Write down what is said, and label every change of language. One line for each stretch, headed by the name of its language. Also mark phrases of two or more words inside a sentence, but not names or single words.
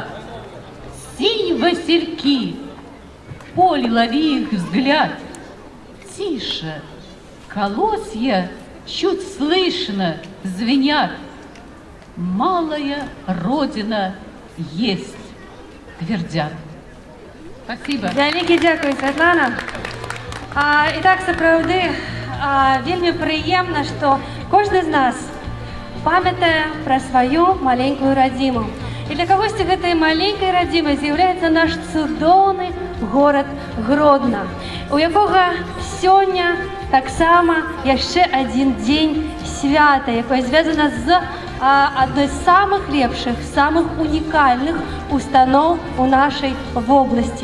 Russian: Синь васильки, в поле лови их взгляд. Тише, колосья чуть слышно звенят. Малая Родина есть, твердят. Спасибо.
Belarusian: Вялікі дякую, Святлана. І так, сапраўды, вельмі прыемна, што кожны з нас памятае пра сваю маленькую радзіму. І для кагосьці гэтай маленькай радзімай з'яўляецца наш цудоўны горад Гродна, у якога сёння таксама яшчэ адзін дзень свята, якое звязана з адной з самых лепшых, самых унікальных устаноў у нашай вобласці.